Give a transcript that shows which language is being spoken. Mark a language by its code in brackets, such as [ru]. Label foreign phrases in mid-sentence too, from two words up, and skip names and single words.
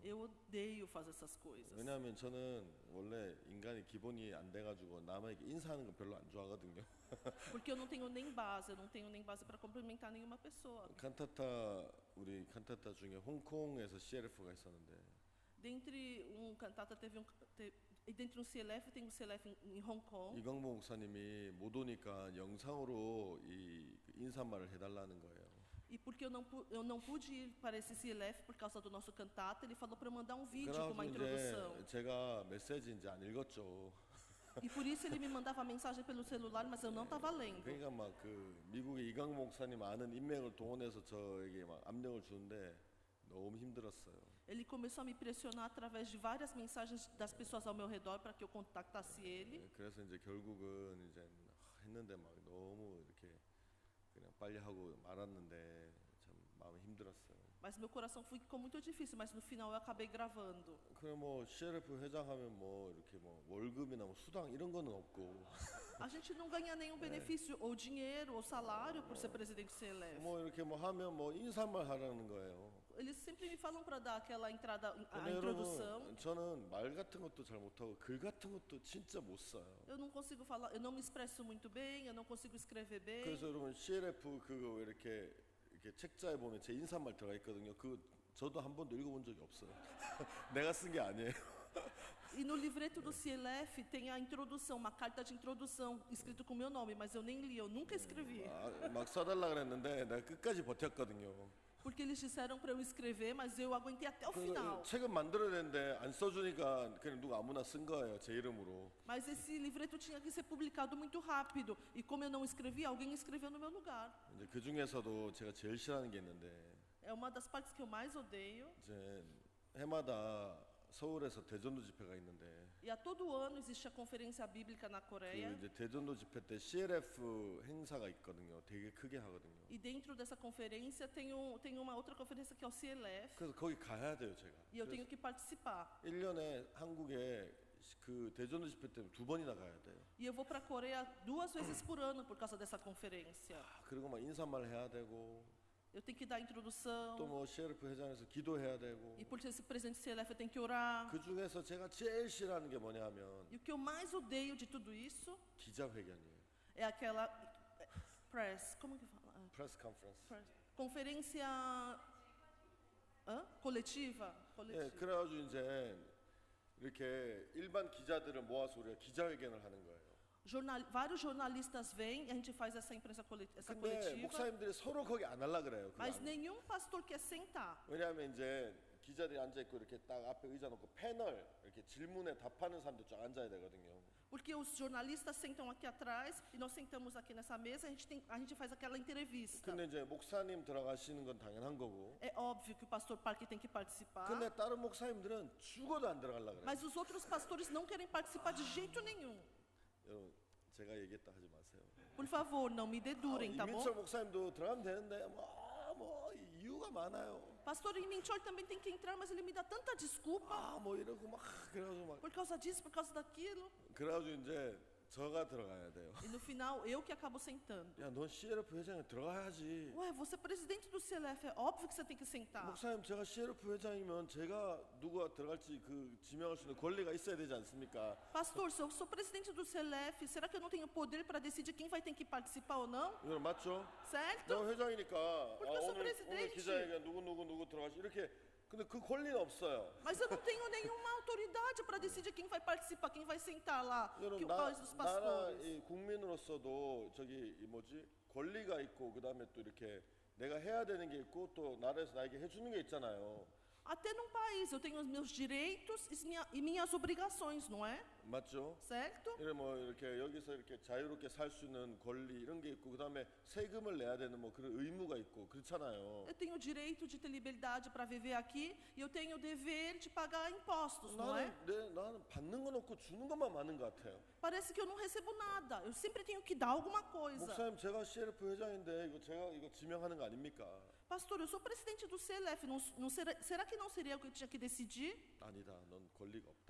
[pt] Eu odeio fazer essas coisas. [ko] 왜냐하면 저는 원래 인간이 기본이 안 돼가지고 남에게 인사하는 거 별로 안 좋아하거든요. [pt] Porque eu não tenho nem base, eu não tenho nem base para cumprimentar nenhuma pessoa. [ko] 우리 칸타타 중에 홍콩에서 CLF가 있었는데 [pt] Dentre cantata dentre um CLF tem um CLF em Hong Kong. [ko] 이광보 목사님이 못 오니까 영상으로 이 인사말을 해달라는 거예요. [pt] E porque eu não pude ir para esse CLF por causa do nosso cantata, ele falou para eu mandar um vídeo com uma introdução. [ko] 제가 메시지 이제 안 읽었죠. [pt] E por isso ele me mandava mensagem pelo celular, mas eu não estava lendo. [ko] 그러니까 막 그 미국의 이광보 목사님 아는 인맥을 동원해서 저에게 막 압력을 주는데 너무 힘들었어요. [pt] Ele começou a me pressionar através de várias mensagens das pessoas ao meu redor para que eu contactasse ele. [ko] 그래서 이제 결국은 이제 했는데 막 너무 이렇게 그냥 빨리 하고 말았는데 참 마음이 힘들었어요. [pt] Mas meu coração ficou muito difícil, mas no final eu acabei gravando. [ko] 그래 뭐 CLF 회장하면 뭐 이렇게 뭐 월급이나 뭐 수당 이런 거는 없고 [pt] A gente não ganha nenhum benefício, ou dinheiro, ou salário por ser presidente do CLF. [ko] 뭐 이렇게 뭐 하면 뭐 인사말 하라는 거예요. [pt] Eles sempre me falam para dar aquela entrada, a [ko] 근데 [pt] introdução. [ko] 여러분, 저는 말 같은 것도 잘 못하고 글 같은 것도 진짜 못 써요. Eu não consigo falar, eu não me expresso muito bem, eu não consigo escrever bem. 그래서 여러분 CLF 그거 왜 이렇게 책자에 보면 제 인사말 들어가 있거든요. 그 저도 한 번도 읽어본 적이 없어요. 내가 쓴 게 아니에요. [pt] E no livreto do CLF tem a introdução, uma carta de introdução escrito com meu nome, mas eu nem li, eu nunca escrevi. [ko] 막 써달라 그랬는데 내가 끝까지 버텼거든요. [pt] Porque eles disseram para eu escrever, mas eu aguentei até o final. [ko] 책은 만들어야 되는데 안 써주니까 그냥 누가 아무나 쓴 거예요. 제 이름으로. [pt] Mas esse livreto tinha que ser publicado muito rápido. E como eu não escrevi, alguém escreveu no meu lugar. [ko] 이제 그 중에서도 제가 제일 싫어하는 게 있는데 [pt] É uma das partes que eu mais odeio. [ko] 이제 해마다 서울에서 대전도 집회가 있는데 [pt] E a todo ano existe a conferência bíblica na [ko] 그 [pt] Coreia. [ko] 이제 대전도 집회 때 CLF 행사가 있거든요. 되게 크게 하거든요. [pt] E dentro dessa conferência tem uma outra conferência que é o CLF. [ko] 그래서 거기 가야 돼요, 제가. [pt] E eu tenho que participar. [ko] 1년에 한국에 그 대전도 집회 때문에 2번이나 가야 돼요. [pt] E eu vou para a Coreia 2 vezes por ano por causa dessa conferência. [ko] 그리고 막 인사말 해야 되고 [pt] Eu tenho que dar a introdução. [ko] 또 뭐 CLF 회장에서 기도해야 되고 [pt] E por ser esse presidente do CLF eu tenho que orar. [ko] 그 중에서 제가 제일 싫어하는 게 뭐냐면 [pt] E o que eu mais odeio de tudo isso [ko] 기자회견이에요. [pt] é aquela press, como que fala? [en] press conference. [pt] Conferência coletiva? [ko] 예, [pt] Coletiva. [ko] 그래가지고 이제 이렇게 일반 기자들을 모아서 우리가 기자회견을 하는 거예요. [pt] Vários jornalistas vêm e a gente faz essa imprensa essa [ko] 근데 [pt] coletiva, [ko] 목사님들이 서로 거기 안 하려 그래요. 그거 [pt] mas [ko] 안 해요. [pt] nenhum pastor quer sentar. [ko] 왜냐하면 이제 기자들이 앉아 있고 이렇게 딱 앞에 의자 놓고 패널 이렇게 질문에 답하는 사람들 쫙 앉아야 되거든요. [pt] Porque os jornalistas sentam aqui atrás e nós sentamos aqui nessa mesa, a gente faz aquela entrevista. [ko] 근데 이제 목사님 들어가시는 건 당연한 거고. [pt] É óbvio que o pastor Parque tem que participar, [ko] 근데 다른 목사님들은 죽어도 안 들어가려 그래요. [pt] mas os outros pastores não querem participar de jeito nenhum. [ko] 여러분 제가 얘기했다 하지 마세요. [pt] Por favor, não me dedurem, tá bom? [ko] 이민철 목사님도 들어가면 되는데 뭐 이유가 많아요. [pt] Pastor Minchol também tem que entrar, mas ele me dá tanta desculpa [ko] 뭐 이러고 막 그래가지고 막 [pt] por causa disso, por causa daquilo. [ko] 그래가지고 이제 저가 들어가야 돼요. [pt] E no final, eu que acabo sentando. [ko] 야, 넌 CLF 회장에 들어가야지. [pt] Ué, você é presidente do CLF, é óbvio que você tem que sentar. [ko] 목사님 제가 CLF 회장이면 제가 누가 들어갈지 그 지명할 수 있는 권리가 있어야 되지 않습니까? [pt] Pastor, se eu sou presidente do CLF, será que eu não tenho poder para decidir quem vai ter que participar ou não? [ko] 이거 맞죠? [pt] Certo? [ko] 너 회장이니까 [pt] Porque eu sou [ko] 오늘 [pt] presidente. [ko] 기자회견 누구 들어가시 이렇게 근데 그 권리는 없어요. [pt] Mas eu não tenho nenhuma autoridade para decidir quem vai participar, quem vai sentar lá, [ko] 여러분 [pt] quais dos [ko] 나라 [pt] pastores. [ko] 이 국민으로서도 저기 이 뭐지 권리가 있고 그다음에 또 이렇게 내가 해야 되는 게 있고 또 나라에서 나에게 해주는 게 있잖아요. [pt] Até num país, eu tenho os meus direitos e minhas obrigações, não é? [ko] 맞죠? [pt] Certo? [ko] 이래 뭐 이렇게 여기서 이렇게 자유롭게 살 수 있는 권리 이런 게 있고 그다음에 세금을 내야 되는 뭐 그런 의무가 있고 그렇잖아요. [pt] Eu tenho o direito de ter liberdade para viver aqui e eu tenho o dever de pagar impostos, não é? [ko] 나는 받는 건 없고 주는 것만 많은 것 같아요. [pt] Parece que eu não recebo nada. Eu sempre tenho que dar alguma coisa. [ko] 목사님 제가 CLF 회장인데 이거 제가 이거 지명하는 거 아닙니까? [pt] Pastor, eu sou presidente do CLF. Será que não seria eu que tinha que decidir? [ko] 아니다. 넌 권리가 없다.